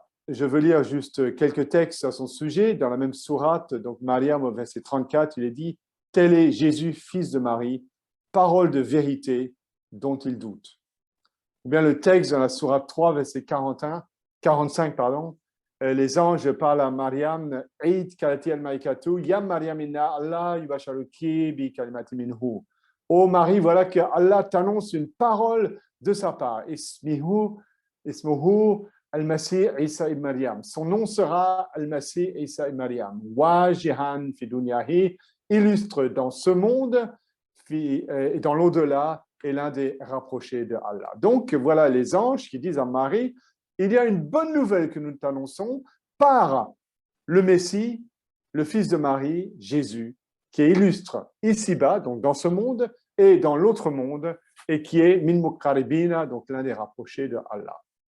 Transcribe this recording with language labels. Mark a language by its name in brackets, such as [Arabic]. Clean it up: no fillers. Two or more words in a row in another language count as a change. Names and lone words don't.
[French] Je veux lire juste quelques textes à son sujet. Dans la même sourate, donc Maryam, au verset 34, il est dit « Tel est Jésus, fils de Marie, parole de vérité dont il doute. » Ou bien le texte dans la sourate 3, verset 45, les anges parlent à Maryam, « [Arabic] إذ قالت الملائكة يا مريم إن الله يبشرك بكلمة منه. [French] » Ô Marie, voilà que Allah t'annonce une parole de sa part. [Arabic] اسمه المسيح عيسى ابن مريم. [French] Son nom sera al-Masih Isa ibn Maryam. [Arabic] وجيها في دنياه, [French] illustre dans ce monde et dans l'au-delà, est l'un des rapprochés de Allah. Donc, voilà les anges qui disent à Marie, il y a une bonne nouvelle que nous t'annonçons par le Messie, le fils de Marie, Jésus, qui est illustre ici-bas, donc dans ce monde, et dans l'autre monde, et qui est [Arabic] من مقربين, [French] donc l'un des rapprochés de Allah.